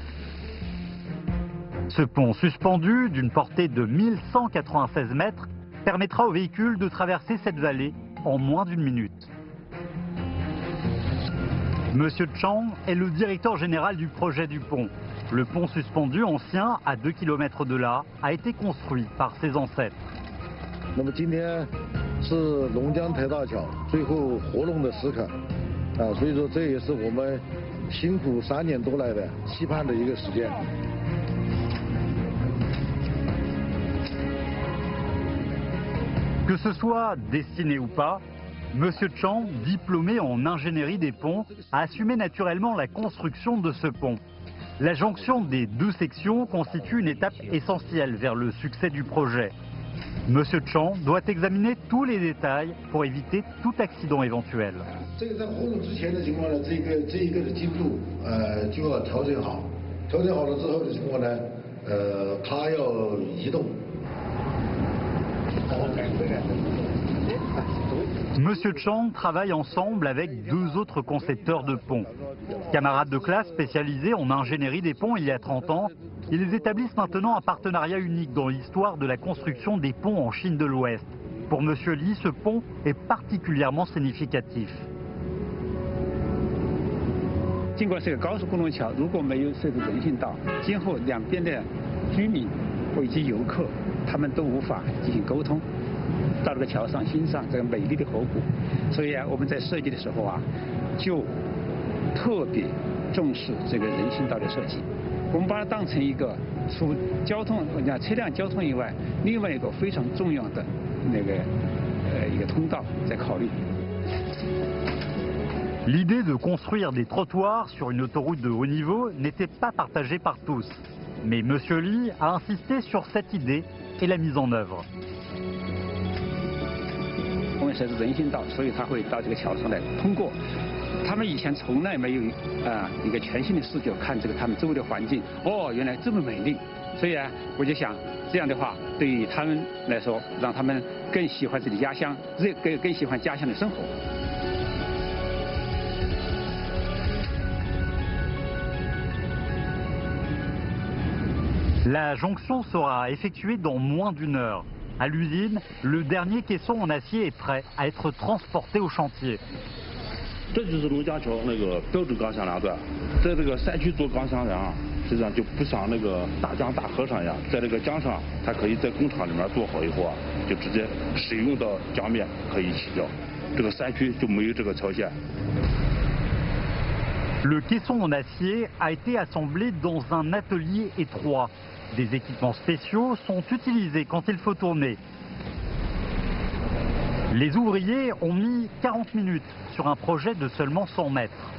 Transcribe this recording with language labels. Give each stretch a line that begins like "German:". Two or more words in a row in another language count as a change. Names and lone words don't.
French: Ce pont suspendu, d'une portée de 1196 mètres, permettra aux véhicules de traverser cette vallée en moins d'une minute. Monsieur Chang est le directeur général du projet du pont. Le pont suspendu ancien, à 2 km de là, a été construit par ses ancêtres.
Chinese: 那么今天是龙江台大桥最后活动的时刻，所以说这也是我们辛苦3年多来的期盼的一个时间。
French: Que ce soit destiné ou pas, Monsieur Chang, diplômé en ingénierie des ponts, a assumé naturellement la construction de ce pont. La jonction des deux sections constitue une étape essentielle vers le succès du projet. Monsieur Chang doit examiner tous les détails pour éviter tout accident éventuel.
Chinese: 这个在活动之前的情况呢，这一个的精度就要调整好，调整好了之后的情况呢，它要移动。
French: Monsieur Chang travaille ensemble avec deux autres concepteurs de ponts. Camarades de classe spécialisés en ingénierie des ponts il y a 30 ans, ils établissent maintenant un partenariat unique dans l'histoire de la construction des ponts en Chine de l'Ouest. Pour Monsieur Li, ce pont est particulièrement significatif.
Chinese: 尽管是个高速公路桥，如果没有设置人行道，今后两边的居民以及游客，他们都无法进行沟通。到这个桥上欣赏这个美丽的河谷，所以我们在设计的时候就特别重视这个人行道的设计。我们把它当成一个除交通车辆交通以外，另外一个非常重要的一个通道在考虑。
French: L'idée de construire des trottoirs sur une autoroute de haut niveau n'était pas partagée par tous. Mais Monsieur Li a insisté sur cette idée et l'a mise en œuvre.
Chinese: 我们设置人行道，所以他会到这个桥上来通过。他们以前从来没有一个全新的视角看这个他们周围的环境，哦，原来这么美丽。所以我就想这样的话，对于他们来说，让他们更喜欢自己家乡，更喜欢家乡的生活。
French: La jonction sera effectuée dans moins d'une heure. À l'usine, le dernier caisson en acier est prêt à être transporté au chantier.
Chinese: 这就是龙江桥那个标准钢箱梁段，在这个山区做钢箱梁，实际上就不像那个大江大河上一样，在这个江上，它可以在工厂里面做好以后就直接使用到江面可以起掉，这个山区就没有这个条件。
French: Le caisson en acier a été assemblé dans un atelier étroit. Des équipements spéciaux sont utilisés quand il faut tourner. Les ouvriers ont mis 40 minutes sur un projet de seulement 100 mètres.